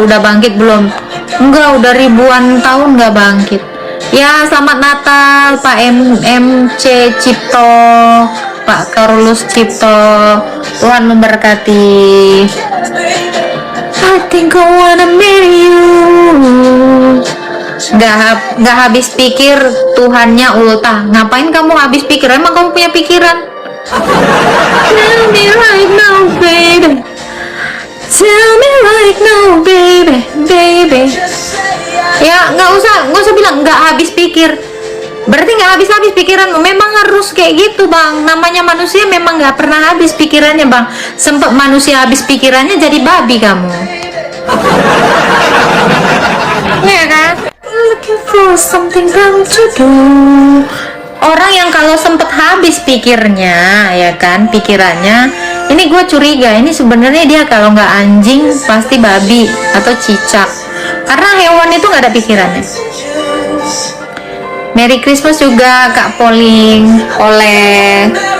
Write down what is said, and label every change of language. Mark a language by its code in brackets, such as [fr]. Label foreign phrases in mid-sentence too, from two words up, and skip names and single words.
[id] Udah bangkit belum? Enggak, udah ribuan tahun nggak bangkit. Ya, selamat Natal Pak MC Cipto, Pak Carlos Cipto. Tuhan memberkati. [en] I think I wanna marry you. [id] Nggak habis pikir, Tuhannya ultah. Ngapain kamu habis pikir? Emang kamu punya pikiran? [en] Tell me right now baby. Tell me right now baby. [id] Ya, nggak usah bilang nggak habis pikir. Berarti nggak habis pikiran. Memang harus kayak gitu Bang. Namanya manusia memang nggak pernah habis pikirannya Bang. Sempet manusia habis pikirannya jadi babi kamu. Ya kan? [en] Looking for something wrong to do. [id] Orang yang kalau sempet habis pikirnya, ya kan, pikirannya, ini gue curiga, ini sebenarnya dia kalau nggak anjing pasti babi atau cicak. Karena hewan itu nggak ada pikirannya. [en] Merry Christmas [id] juga Kak Poling, oleh.